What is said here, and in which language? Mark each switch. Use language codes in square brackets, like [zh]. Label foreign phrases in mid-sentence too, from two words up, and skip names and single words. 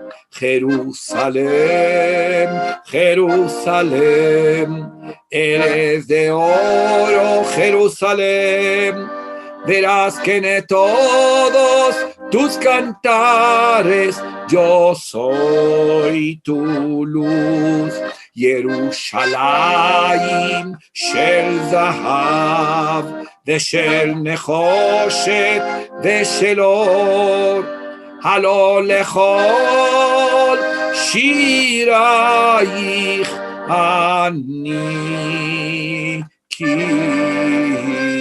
[es] Jerusalén, Jerusalén, eres de oro, Jerusalén. Verás que en todos tus cantares yo soy tu luz. [he] ירושלים של זהב ושל נחושת ושל אור, הלא לכל שירייך אני כי